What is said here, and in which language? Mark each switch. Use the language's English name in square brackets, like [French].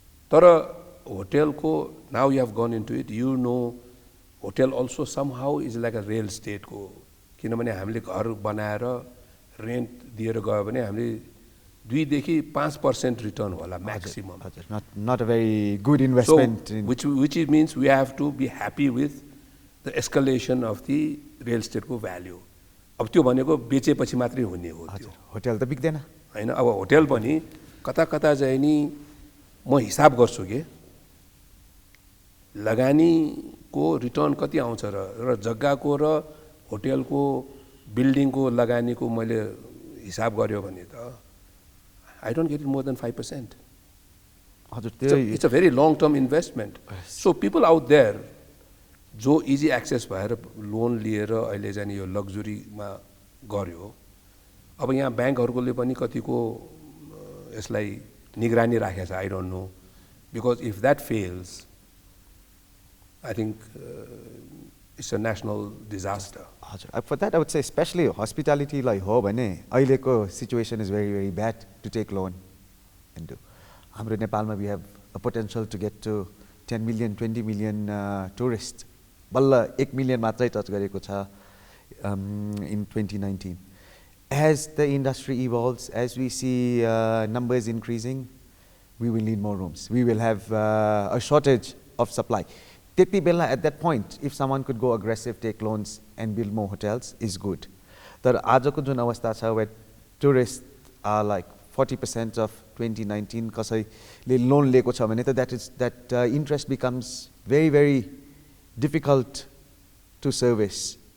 [Nepali] तर होटलको [English] now you have gone into it you know hotel also somehow is like a real स्टेटको [Nepali] किनभने हामीले घर बनाएर रेन्ट दिएर गयो भने हामीले 2 देखि 5% रिटर्न होला maximum. [English] Not a very good investment. So, which means we have to be happy with the escalation of the real estate को value. [Nepali] अब त्यो भनेको बेचेपछि मात्रै हुने हो त्यो. होटल त बिक्दैन हैन. अब होटल पनि कता कता चाहिँ नि म हिसाब गर्छु कि लगानीको रिटर्न कति आउँछ र जग्गाको र होटेलको बिल्डिङको लगानीको मैले हिसाब गर्यो भने त [English] I don't get it more than 5%. It's a very long-term investment. So people out there, [Nepali] जो इजी एक्सेस भएर लोन लिएर अहिले चाहिँ यो लग्जरीमा गर्यो, अब यहाँ ब्याङ्कहरूले पनि कतिको यसलाई निगरानी राखेको छ, [English] I don't know. Because if that fails, I think it's a national disaster. For that, I would say, especially hospitality like [Nepali] ho bhane ahileको [English] situation is very, very bad to take loan and do. [Nepali] हाम्रो नेपालमा [English] we have a potential to get to 10 million, 20 million tourists. [Nepali] बल्ल 1 million मात्रै touch गरेको छ [English] in 2019. As the industry evolves, as we see numbers increasing, we will need more rooms. We will have a shortage of supply. [Nepali] त्यति बेला [English] at that point, if someone could go aggressive, take loans and build more hotels, is good. [Nepali] तर आजको जुन अवस्था छ [English] where tourists are like 40% of 2019 [Nepali] कसैले loan लिएको छ भने त [English] that interest becomes very, very difficult to service.